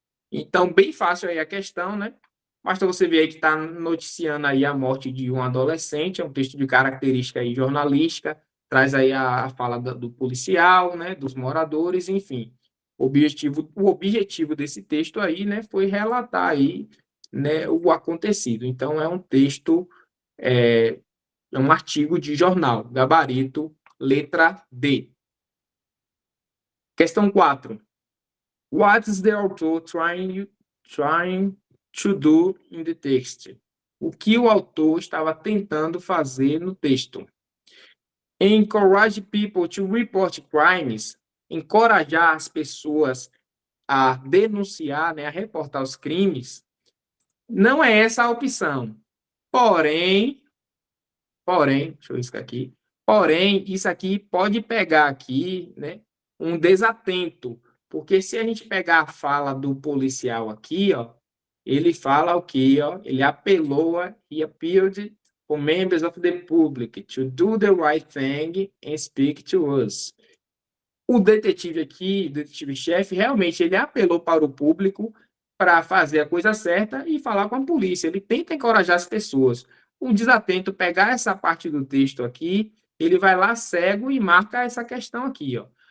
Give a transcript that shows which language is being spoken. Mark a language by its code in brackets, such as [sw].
[pt] Então, bem fácil aí a questão, né? Basta você ver aí que está noticiando aí a morte de um adolescente, é um texto de característica aí jornalística, traz aí a fala do policial, né, dos moradores, enfim. O objetivo desse texto aí, né, foi relatar aí, né, o acontecido. Então, é um texto, é um artigo de jornal, gabarito, letra D. Questão 4. [en] What is the author trying to do in the text? [pt] o que o autor estava tentando fazer no texto. [en] Encourage people to report crimes, [pt] encorajar as pessoas a denunciar, né, a reportar os crimes, não é essa a opção. Porém, deixa eu riscar aqui. Porém, isso aqui pode pegar aqui, né, um desatento, porque se a gente pegar a fala do policial aqui, ó, ele fala o quê, ó? Ele apelou, [en] he appealed for members of the public to do the right thing and speak to us. [pt] O detetive aqui, o detetive-chefe, realmente ele apelou para o público para fazer a coisa certa e falar com a polícia. Ele tenta encorajar as pessoas. Um desatento pegar essa parte do texto aqui, ele vai lá cego e marca essa questão aqui, ó.